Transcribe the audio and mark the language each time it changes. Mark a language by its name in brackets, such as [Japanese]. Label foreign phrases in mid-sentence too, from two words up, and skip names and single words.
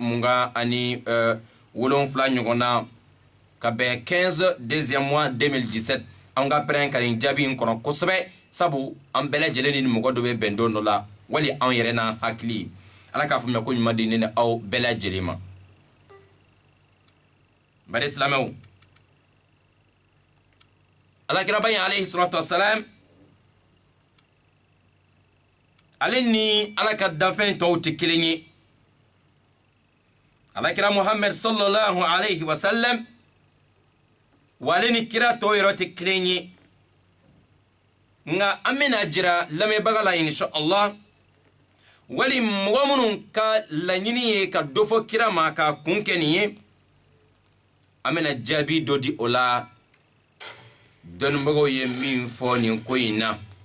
[Bambara] 27 ɲɔgɔn na ka bɛn 15 [French] deuxième mois [Bambara] 2017 an ka pɛrɛn ka nin jaabi in kɔnɔ kosɛbɛ sabu an bɛɛ lajɛlen ni mɔgɔ dɔ bɛ bɛn don dɔ la wali an yɛrɛ na hakili Ala k'a faamuya ko ɲuman di ne ni aw bɛɛ lajɛlen ma bari silamɛw alakira ba in [Arabic] عليه الصلاة والسلام [Bambara] ale ni ala ka danfɛn tɔw tɛ kelen ye alakira Muhammad [Arabic] صلى الله عليه وسلم [Bambara] wa ale ni kira tɔw yɛrɛ tɛ kelen ye nka an bɛna jira lamɛnbaga la inshallah wali mɔgɔ minnu ka laɲini ye ka dɔ fɔ kira ma ka kun kɛ nin ye an bɛna jaabi dɔ di o la dɔnnibagaw ye min fɔ nin ko in na